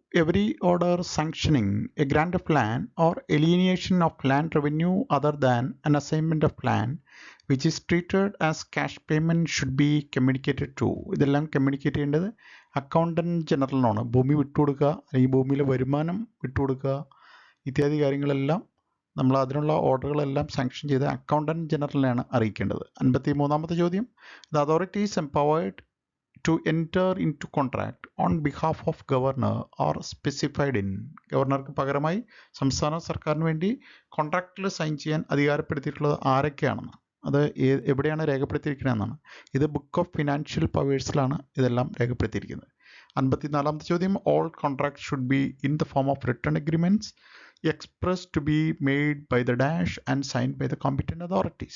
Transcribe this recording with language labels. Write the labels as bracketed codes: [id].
[en] Every order sanctioning a grant of land or alienation of land revenue other than an assignment of land which is treated as cash payment should be communicated to. [ml] ഇതെല്ലാം communicate ചെയ്യേണ്ടത് accountant ജനറലിനാണ്. ഭൂമി വിട്ടുകൊടുക്കുക അല്ലെങ്കിൽ ഭൂമിയിലെ വരുമാനം വിട്ടുകൊടുക്കുക ഇത്യാദി കാര്യങ്ങളെല്ലാം നമ്മൾ അതിനുള്ള ഓർഡറുകളെല്ലാം സാങ്ഷൻ ചെയ്ത് അക്കൗണ്ടൻറ്റ് ജനറലിനെയാണ് അറിയിക്കേണ്ടത്. 53ാമത്തെ ചോദ്യം. [en] The authority is empowered to enter into contract on behalf of governor or specified in. [ml] ഗവർണർക്ക് പകരമായി സംസ്ഥാന സർക്കാരിന് വേണ്ടി കോൺട്രാക്റ്റിൽ സൈൻ ചെയ്യാൻ അധികാരപ്പെടുത്തിയിട്ടുള്ളത് ആരൊക്കെയാണെന്ന്, അത് എവിടെയാണ് രേഖപ്പെടുത്തിയിരിക്കുന്നതെന്നാണ്. ഇത് ബുക്ക് ഓഫ് ഫിനാൻഷ്യൽ പവേഴ്സിലാണ് ഇതെല്ലാം രേഖപ്പെടുത്തിയിരിക്കുന്നത്. 54ാമത്തെ ചോദ്യം. [en] All contract should be in the form of written agreements express to be made by the dash and sign by the competent authority.